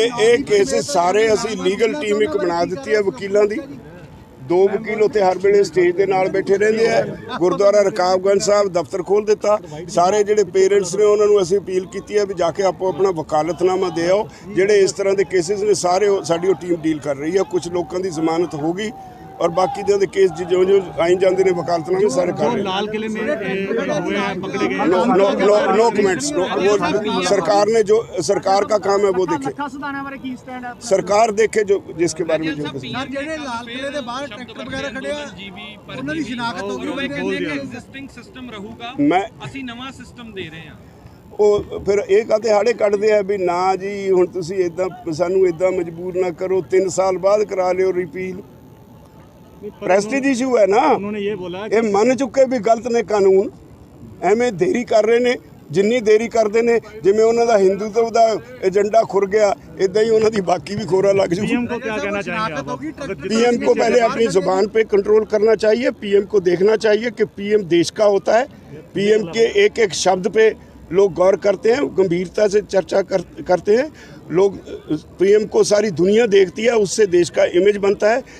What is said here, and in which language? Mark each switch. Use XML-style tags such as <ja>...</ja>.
<pa>एक केसेस सारे ਅਸੀਂ ਲੀਗਲ ਟੀਮ ਇੱਕ ਬਣਾ ਦਿੱਤੀ ਹੈ ਵਕੀਲਾਂ ਦੀ। 2 ਵਕੀਲ ਉੱਥੇ ਹਰ ਵੇਲੇ ਸਟੇਜ ਦੇ ਨਾਲ ਬੈਠੇ ਰਹਿੰਦੇ ਆ। ਗੁਰਦੁਆਰਾ ਰਕਾਬਗੰਜ ਸਾਹਿਬ ਦਫ਼ਤਰ ਖੋਲ੍ਹ ਦਿੱਤਾ। ਸਾਰੇ ਜਿਹੜੇ ਪੇਰੈਂਟਸ ਨੇ ਉਹਨਾਂ ਨੂੰ ਅਸੀਂ ਅਪੀਲ ਕੀਤੀ ਹੈ ਵੀ ਜਾ ਕੇ ਆਪੋ ਆਪਣਾ ਵਕਾਲਤਨਾਮਾ ਦੇ ਆਓ। ਜਿਹੜੇ ਇਸ ਤਰ੍ਹਾਂ ਦੇ ਕੇਸਿਸ ਨੇ ਸਾਰੇ ਸਾਡੀ ਉਹ ਟੀਮ ਡੀਲ ਕਰ ਰਹੀ ਹੈ। ਕੁਝ ਲੋਕਾਂ ਦੀ ਜ਼ਮਾਨਤ ਹੋ ਗਈ</pa> <hi>और बाकी जो केस जो आई जाते हैं वकालतनामे सारे कर रहे लाल किले में हुए हैं पकड़े गए। No comments. वो सरकार ने जो सरकार का काम है वो देखे, सरकार देखे जो जिसके बारे में जो लाल किले के बाहर ट्रैक्टर वगैरह खड़े हैं उन्हां दी शिनाख्त होगी एग्जिस्टिंग सिस्टम रहूगा मैं</hi> <pa>ਅਸੀਂ ਨਵਾਂ ਸਿਸਟਮ ਦੇ ਰਹੇ ਹਾਂ। ਉਹ ਫਿਰ ਇਹ ਕਾਹਦੇ ਹਾੜੇ ਕੱਢਦੇ ਆ ਵੀ ਨਾ ਜੀ ਹੁਣ ਤੁਸੀਂ ਇਦਾਂ ਸਾਨੂੰ ਇਦਾਂ ਮਜਬੂਰ ਨਾ ਕਰੋ 3 ਸਾਲ ਬਾਅਦ ਕਰਾ ਲਿਓ ਰਿਪੀਲ।</pa> <hi>प्रेस्टीज इशू है ना। उन्होंने ये बोला</hi> <pa>ये मन चुके भी गलत ने कानून ਐਵੇਂ ਦੇਰੀ ਕਰ ਰਹੇ ਨੇ। ਜਿੰਨੀ ਦੇਰੀ ਕਰਦੇ ਨੇ ਜਿਵੇਂ ਉਹਨਾਂ ਦਾ ਹਿੰਦੂਤਵ ਦਾ ਏਜੰਡਾ ਖੁਰ ਗਿਆ ਇਦਾਂ ਹੀ ਉਹਨਾਂ ਦੀ ਬਾਕੀ भी खोरा लग जू।</pa> <hi>पीएम को क्या कहना चाहेंगे आप? पीएम को पहले अपनी जुबान पे कंट्रोल करना चाहिए। पीएम को देखना चाहिए कि पीएम देश का होता है। पीएम के एक एक शब्द पे लोग गौर करते हैं, गंभीरता से चर्चा करते हैं लोग। पीएम को सारी दुनिया देखती है, उससे देश का इमेज बनता है।</hi>